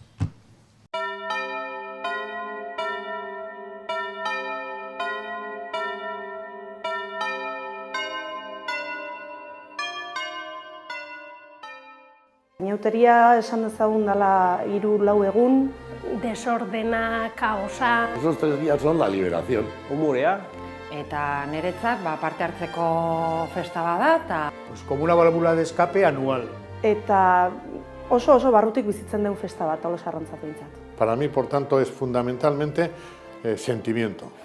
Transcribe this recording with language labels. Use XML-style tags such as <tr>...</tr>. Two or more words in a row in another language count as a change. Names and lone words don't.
<eu>Inauteria esan dezagun dela 3-4 egun. Desordena, kaosa...</eu> <es>Esos 3 días son la liberación.</es> <eu>Humorea. Eta niretzat parte hartzeko festa bada eta...</eu> <es>Pues como una válvula de escape anual.</es> <eu>Eta oso barrutik bizitzen den festa bat, Tolosarrontzat behintzat.</eu> <es>Para mí, por tanto, es fundamentalmente sentimiento.</es>